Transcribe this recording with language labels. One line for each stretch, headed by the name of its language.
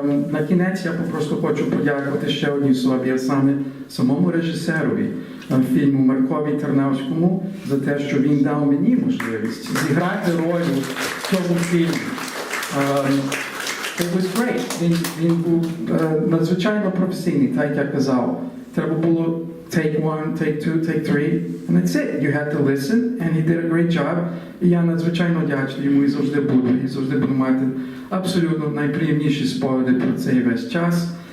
Ukrainian: На кінець я просто хочу подякувати ще одній особі, а саме самому режисерові фільму Маркові Тарнавському за те, що він дав мені можливість зіграти роль в цьому фільмі.
English: It was great.
Ukrainian: Він був надзвичайно професійний, так як я казав. Треба було
English: take one, take two, take three, and that's it. You had to listen, and he did a great job.
Ukrainian: І я надзвичайно вдячний йому і завжди буду мати абсолютно найприємніші спогади про цей весь час.